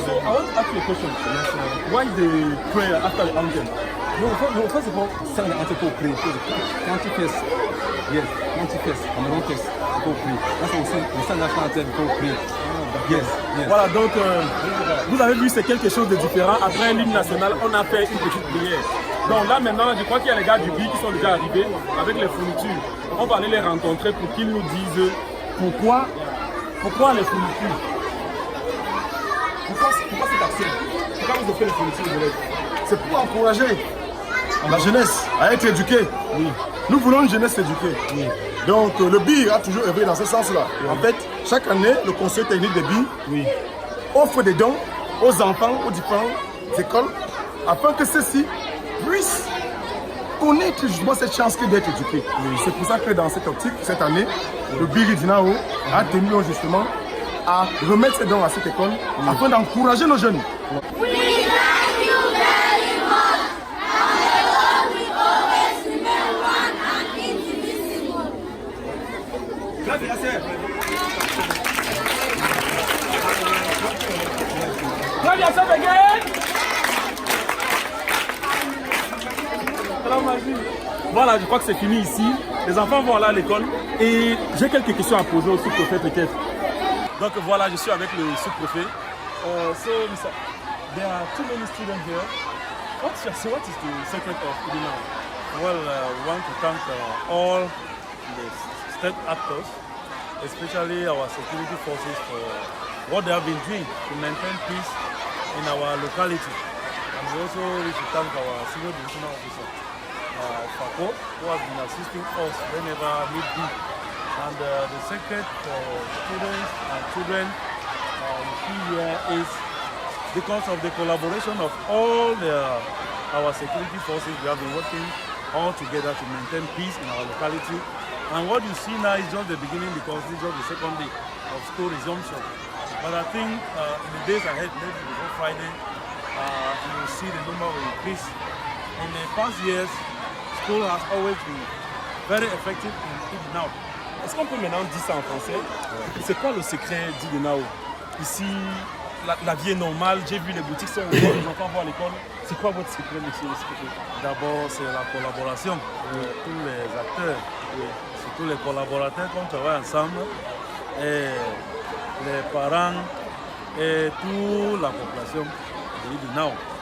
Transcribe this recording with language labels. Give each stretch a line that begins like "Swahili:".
English: So I want to ask you a question. Yes, why the prayer after the anthem? No, first of all, sing the anthem for pray. Country first. Yes, country first. Cameroon first. Before pray. That's what we sing. We sing national anthem before pray. Yes, yes.
French: Voilà, donc vous avez vu, c'est quelque chose de différent. Après l'hymne national, on a fait une petite prière. Donc là maintenant, je crois qu'il y a les gars du BI qui sont déjà arrivés avec les fournitures. On va aller les rencontrer pour qu'ils nous disent pourquoi les fournitures. Pourquoi cette action? Pourquoi vous offrez les fournitures de l'aide? C'est pour encourager la jeunesse à être éduquée. Oui. Nous voulons une jeunesse éduquée. Oui. Donc le BI a toujours œuvré dans ce sens-là. Oui. En fait, chaque année, le conseil technique des BI offre des dons aux enfants, aux différentes écoles, afin que ceux-ci puissent connaître justement cette chance d'être éduqués. Oui. C'est pour ça que dans cette optique, cette année, le BI Idenao a tenu justement à remettre ses dons à cette école afin d'encourager nos jeunes.
English: We thank you very much. Cameroon will always remain one and indivisible. Clap yourself again.
French: Voilà, je crois que c'est fini ici. Les enfants vont aller à l'école et j'ai quelques questions à poser au sous-préfet peut-être. Donc voilà, je suis avec le sous-préfet.
English: So, there are too many students here. What is the secret of Idenao? Well, we want to thank all the state actors, especially our security forces, for what they have been doing to maintain peace in our locality. And we also wish to thank our senior divisional officer, Fako, who has been assisting us whenever need be. And the secret for students and children here is because of the collaboration of all our security forces. We have been working all together to maintain peace in our locality. And what you see now is just the beginning, because this is just the second day of school resumption. But I think in the days ahead, maybe before Friday, you will see the number will increase. In the past years, school has always been very effective in Idenao.
French: Est-ce qu'on peut maintenant dire ça en français? C'est quoi le secret d'Idenao? Ici, la vie est normale, j'ai vu les boutiques sont ouvertes, les enfants vont à l'école. C'est quoi votre secret, monsieur le secrétaire? D'abord, c'est la collaboration de tous les acteurs, surtout les collaborateurs qu'on travaille ensemble, et les parents et toute la population d'Idenao.